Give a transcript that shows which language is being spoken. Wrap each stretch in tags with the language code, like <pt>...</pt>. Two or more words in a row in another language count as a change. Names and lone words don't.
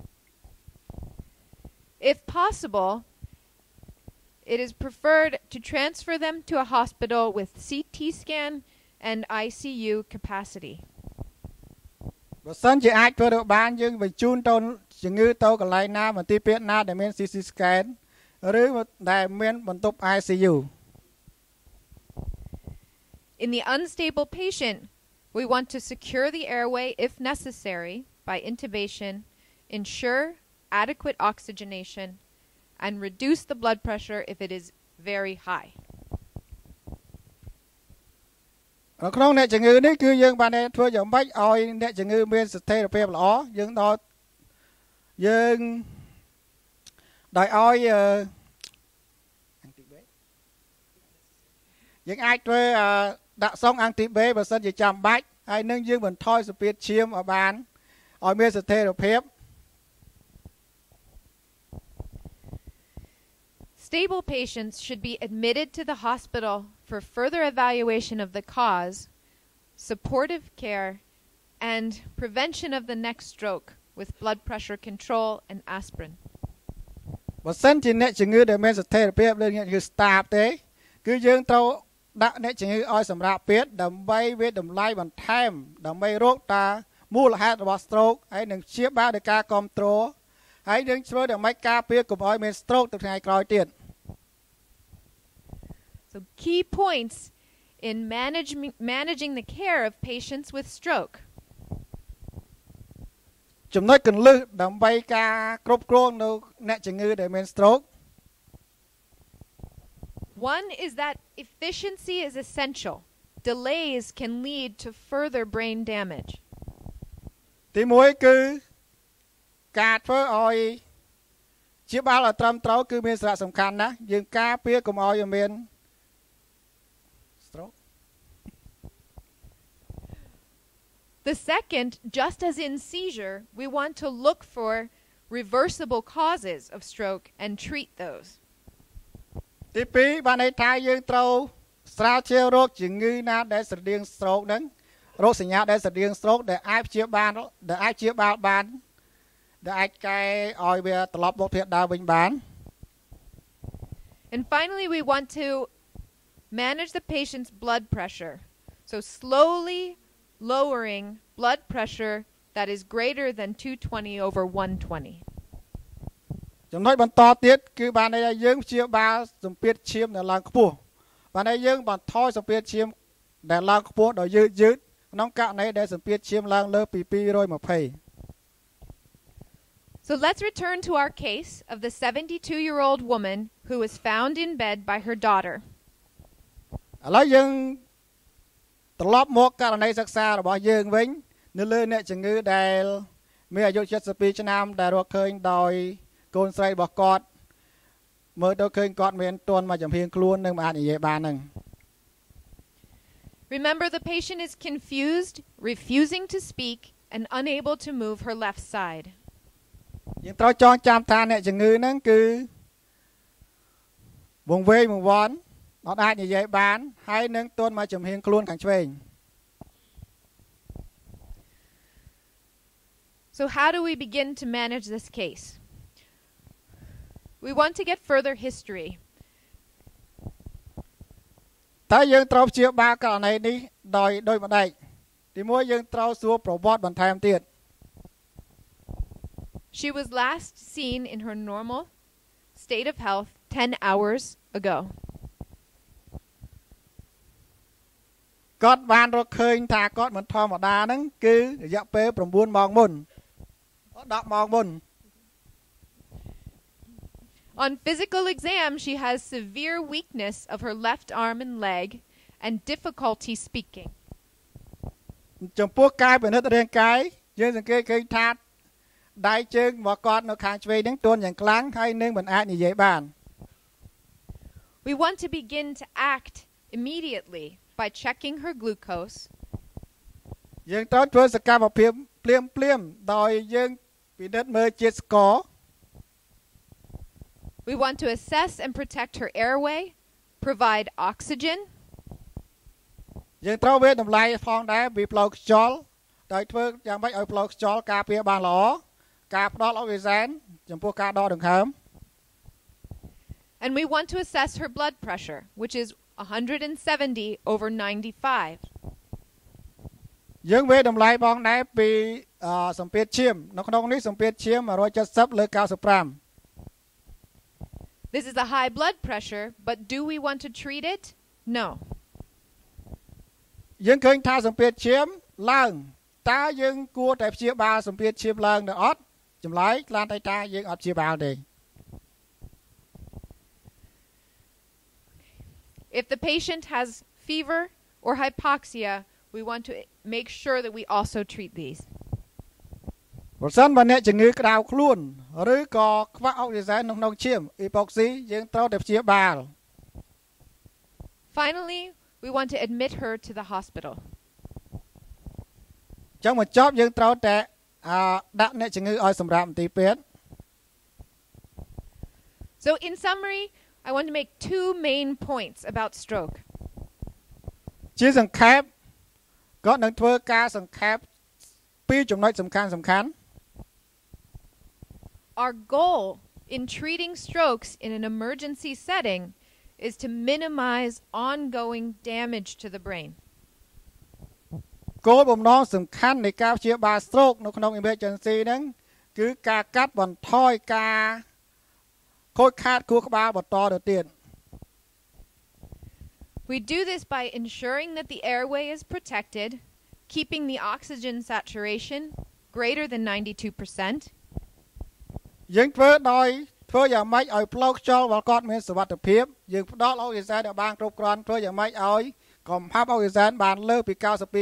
<en>If possible, it is preferred to transfer them to a hospital with CT scan and ICU capacity.</en> <km>បើសិនជាអាចធ្វើទៅបានយើងបញ្ជូនទៅជំងឺទៅកន្លែងណាមន្ទីរពេទ្យណាដែលមាន</km> <en>CT scan</en> <km>ឬដែលមានបន្ទប់ ICU.</km> <en>In the unstable patient, we want to secure the airway if necessary by intubation, ensure adequate oxygenation, and reduce the blood pressure if it is very high.</en> <km>ក្នុងអ្នកជំងឺនេះគឺយើងបានធ្វើយ៉ាងម៉េចឲ្យអ្នកជំងឺមានស្ថិរភាពល្អយើងដល់យើងដោយឲ្យយើងអាចធ្វើដាក់សងអាំងទីបេបើសិនជាចាំបាច់ហើយនឹងយើងបន្ថយសម្ពាធឈាមឲ្យបានឲ្យមានស្ថិរភាព</km> <en>Stable patients should be admitted to the hospital for further evaluation of the cause, supportive care, and prevention of the next stroke with blood pressure control and aspirin.</en> <km>បើសិនជាអ្នកជំងឺដែលមានស្ថិរភាពឬអ្នកជំងឺ stable ទេគឺយើងត្រូវដាក់អ្នកជំងឺឲ្យសម្រាប់ពេទ្យដើម្បីវាតម្លៃបន្ថែមដើម្បីរកតាមូលហេតុរបស់ stroke ហើយនឹងព្យាបាលដោយការគ្រប់គ្រងហើយនឹងធ្វើដើម្បីការពារកុំឲ្យមាន stroke ទៅថ្ងៃក្រោយទៀត</km> <en>So key points in managing the care of patients with stroke.</en> <km>ចំណុចគន្លឹះដើម្បីការគ្រប់គ្រងនៅអ្នកជំងឺដែលមាន stroke.</km> <en>One is that efficiency is essential. Delays can lead to further brain damage.</en> <km>ទី1គឺការធ្វើឲ្យព្យាបាលឲ្យត្រឹមត្រូវគឺមានសារៈសំខាន់ណាស់យើងការពារកុំឲ្យមាន stroke.</km> <en>The second, just as in seizure, we want to look for reversible causes of stroke and treat those.</en> <km>ទី2បានន័យថាយើងត្រូវស្រាវជ្រាវរោគជំងឺណាដែលស្រដៀង stroke ហ្នឹងរោគសញ្ញាដែលស្រដៀង stroke ដែលអាចព្យាបាលបានដែលអាចកែឲ្យវាត្រឡប់មកភាពដើមវិញបាន</km> <en>And finally, we want to manage the patient's blood pressure. So slowly lowering blood pressure that is greater than 220 over 120.</en> <km>ចំណុចបន្តទៀតគឺបានន័យថាយើងព្យាបាលសម្ពាធឈាមដែលឡើងខ្ពស់បានន័យយើងបន្ថយសម្ពាធឈាមដែលឡើងខ្ពស់ដោយយឺតក្នុងករណីដែលសម្ពាធឈាមឡើងលើពី220</km> <en>So let's return to our case of the 72-year-old woman who was found in bed by her daughter.</en> <km>ឥឡូវយើងត្រឡប់មកករណីសិក្សារបស់យើងវិញនៅលើអ្នកជំងឺដែលមានអាយុ72ឆ្នាំដែលរកឃើញដោយកូនស្រីរបស់គាត់មើលទៅឃើញគាត់មានទន់មកចំហៀងខ្លួននឹងមិនអាចនិយាយបានហ្នឹង</km> <en>Remember, the patient is confused, refusing to speak, and unable to move her left side.</en> <km>យើងត្រូវចងចាំថាអ្នកជំងឺហ្នឹងគឺវង្វេងវង្វាន់អត់អាចនិយាយបានហើយនឹងទន់មកចំហៀងខ្លួនខាងឆ្វេង</km> <en>So how do we begin to manage this case? We want to get further history.</en> <km>តើយើងត្រូវព្យាបាលករណីនេះដោយម្ដេចទីមួយយើងត្រូវសួរប្រវត្តិបន្ថែមទៀត</km> <en>She was last seen in her normal state of health 10 hours ago.</en> <km>គាត់បានរកឃើញថាគាត់មិនធម្មតាហ្នឹងគឺរយៈពេល9ម៉ោងមុន10ម៉ោងមុន</km> <en>On physical exam, she has severe weakness of her left arm and leg and difficulty speaking.</en> <km>ចំពោះកាយពិនិត្យរាងកាយយើងសង្កេតឃើញថាដៃជើងរបស់គាត់នៅខាងឆ្វេងហ្នឹងទន់យ៉ាងខ្លាំងហើយនឹងមិនអាចនិយាយបាន</km> <en>We want to begin to act immediately by checking her glucose.</en> <km>យើងត្រូវធ្វើសកម្មភាពភ្លាមដោយយើងពិនិត្យមើលជាតិស្ករ</km> <en>We want to assess and protect her airway, provide oxygen.</en> <km>យើងត្រូវវាតម្លៃផងដែរពីផ្លូវខ្យល់ដោយធ្វើយ៉ាងម៉េចឲ្យផ្លូវខ្យល់ការពារបានល្អការផ្ដល់អុកស៊ីសែនចំពោះការដកដង្ហើម</km> <en>And we want to assess her blood pressure, which is 170/95.</en> <km>យើងវាតម្លៃផងដែរពីសម្ពាធឈាមនៅក្នុងនេះសម្ពាធឈាម170/95</km> <en>This is a high blood pressure, but do we want to treat it? No.</en> <km>យើងឃើញថាសម្ពាធឈាមឡើងតើយើងគួរតែព្យាបាលសម្ពាធឈាមឡើងឬអត់ចម្លើយខ្លះតែយើងអត់ព្យាបាលទេ</km> <en>If the patient has fever or hypoxia, we want to make sure that we also treat these.</en> <km>ប្រសិនបើអ្នកជំងឺក្តៅខ្លួនឬក៏ខ្វះអុកស៊ីសែនក្នុងឈាមអ៊ីប៉ុកស៊ីយើងត្រូវតែព្យាបាល</km> <en>Finally, we want to admit her to the hospital.</en> <km>ចឹងបញ្ចប់យើងត្រូវតែដាក់អ្នកជំងឺឲ្យសម្រាប់មន្ទីរពេទ្យ</km> <en>So in summary, I want to make two main points about stroke.</en> <km>ជាសង្ខេបក៏នឹងធ្វើការសង្ខេបពីរចំណុចសំខាន់</km> <en>Our goal in treating strokes in an emergency setting is to minimize ongoing damage to the brain.</en> <km>គោលបំណងសំខាន់នៃការព្យាបាល stroke នៅក្នុង emergency ហ្នឹងគឺការកាត់បន្ថយការខូចខាតខួរក្បាលបន្តទៅទៀត</km> <en>We do this by ensuring that the airway is protected, keeping the oxygen saturation greater than 92%.</en> <km>យើងធ្វើយ៉ាងម៉េចឲ្យផ្លូវខ្យល់របស់គាត់មានសុវត្ថិភាពយើងផ្ដល់អុកស៊ីសែនឲ្យបានគ្រប់គ្រាន់ធ្វើយ៉ាងម៉េចឲ្យកុំហាប់អុកស៊ីសែនបានលើសពី 92%</km>